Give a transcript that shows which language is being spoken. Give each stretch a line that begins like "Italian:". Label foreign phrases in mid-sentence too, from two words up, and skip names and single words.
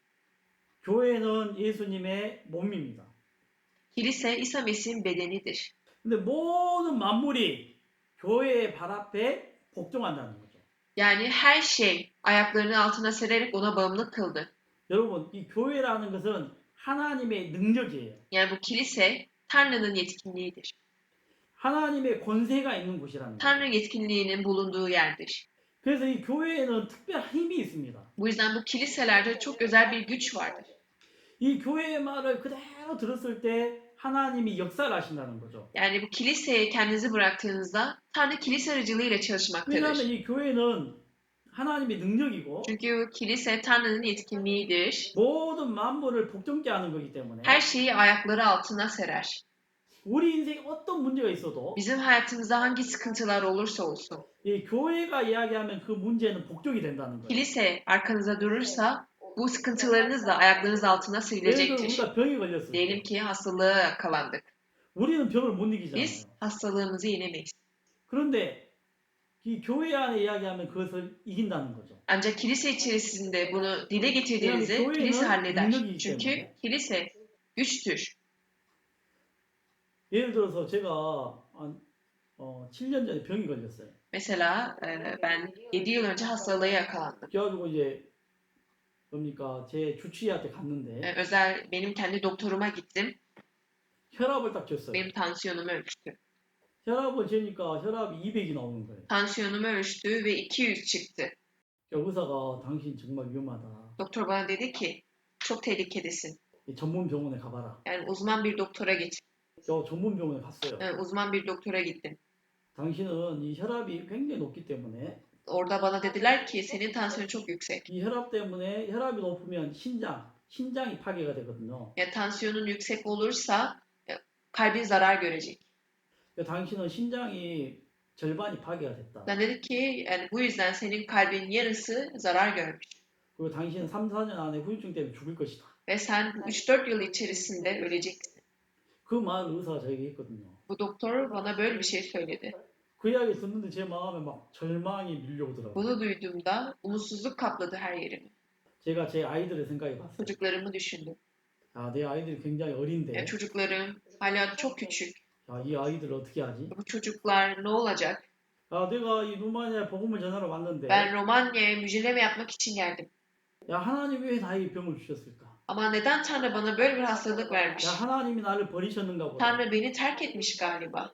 Korean: 교회는 예수님의 몸입니다.
Turkish: Kilise İsa Mesih'in bedenidir.
Korean: 근데 모든 만물이 교회의 발 앞에 복종한다는 거죠.
Turkish: Yani her şey ayaklarının altına sererek ona bağımlı kıldı.
Korean: 여러분, 이 교회라는 것은 하나님의 능력이에요.
Turkish: Yani bu kilise Tanrı'nın yetkinliğidir.
Korean: 하나님의 권세가 있는 곳이라는 거예요.
Turkish: Tanrı yetkinliğinin bulunduğu yerdir.
Korean: 그래서 이 교회에는 특별한 힘이 있습니다.
Turkish: Bu yüzden bu kiliselerde çok özel bir güç vardır.
Korean: 이 교회의 말을 그대로 들었을 때 하나님이 역사를 하신다는 거죠.
Turkish: Yani bu kiliseye kendinizi bıraktığınızda Tanrı kilise aracılığıyla
Korean: 왜냐하면
Turkish: çalışmaktadır.
Korean: 이 교회는 하나님의 능력이고
Turkish: Çünkü kilise Tanrı'nın yetkinliğidir.
Korean: 모든 만물을 복종케 하는 거기 때문에
Turkish: Her şeyi ayakları altına serer.
Korean: 우리 인생에 어떤 문제가 있어도
Turkish: Bizim hayatımızda hangi sıkıntılar olursa olsun,
Korean: 이 교회가 이야기하면 그 문제는 복종이 된다는 거예요.
Turkish: kilise arkanıza durursa bu sıkıntılarınız da ayaklarınız altına
Korean: 예를 들어
Turkish: serilecektir.
Korean: 우리가 병이 걸렸을
Turkish: Diyelim
Korean: 때
Turkish: ki hastalığa yakalandık.
Korean: 우리는 병을 못 이기잖아요.
Turkish: Biz hastalığımızı yenemeyiz.
Korean: 그런데 이 교회 안에 이야기하면 그것을 이긴다는 거죠.
Turkish: Ancak kilise içerisinde bunu dile getirdiğinizde Yani kilise halleder.
Korean: 능력이
Turkish: Çünkü
Korean: 때문에.
Turkish: kilise güçtür.
Korean: 예를 들어서 제가 한 7년 전에 병이 걸렸어요.
Turkish: Mesela ben 7 yıl önce hastalığa yakalandım.
Korean: 그래가지고 이제 뭡니까 제 주치의한테 갔는데
Turkish: Benim kendi doktoruma gittim.
Korean: 혈압을 딱 쟀어요.
Turkish: Benim tansiyonumu ölçtü.
Korean: 혈압을 재니까 혈압이 200이 나오는 거예요.
Turkish: Tansiyonumu ölçtü ve 200 çıktı.
Korean: 의사가 당신 정말 위험하다.
Turkish: Doktor bana dedi ki çok tehlikedesin.
Korean: 전문 병원에 가봐라.
Turkish: Yani uzman bir doktora git.
Korean: 저 전문 병원에 갔어요.
Turkish: Uzman bir doktora gittim.
Korean: 당신은 이 혈압이 굉장히 높기 때문에
Turkish: Orada bana dediler ki senin tansiyonun çok yüksek.
Korean: 이 혈압 때문에 혈압이 높으면 신장이 파괴가 되거든요.
Turkish: Yani tansiyonun yüksek olursa kalbin zarar görecek.
Korean: 당신은 신장이 절반이 파괴가 됐다.
Turkish: Ben dedi ki yani bu yüzden senin kalbin yarısı zarar görmüş.
Korean: 그리고 당신은 3, 4년 안에 후유증 때문에 죽을 것이다.
Turkish: Ve sen 3-4 yıl içerisinde öleceksin.
Korean: 그 말을 의사가 저에게 했거든요.
Turkish: Bu doktor bana böyle bir şey söyledi.
Korean: 그 이야기 듣는데 제 마음에 막 절망이 밀려오더라고요.
Turkish: Bunu duyduğumda umutsuzluk kapladı her yerimi.
Korean: 제가 제 아이들을 생각해 봤어요.
Turkish: Çocuklarımı düşündüm.
Korean: 내 아이들이 굉장히 어린데
Turkish: Yani çocuklarım hala çok küçük.
Korean: 이 아이들을 어떻게 하지?
Turkish: Bu çocuklar ne olacak?
Korean: 내가 이 루마니아에 복음을 전하러 왔는데
Turkish: Ben Romanya'ya müjdeleme yapmak için geldim.
Korean: 하나님 왜 나에게 병을 주셨을까?
Turkish: Ama neden Tanrı bana böyle bir hastalık vermiş?
Korean: 하나님이 나를 버리셨는가 보다.
Turkish: Tanrı beni terk etmiş galiba.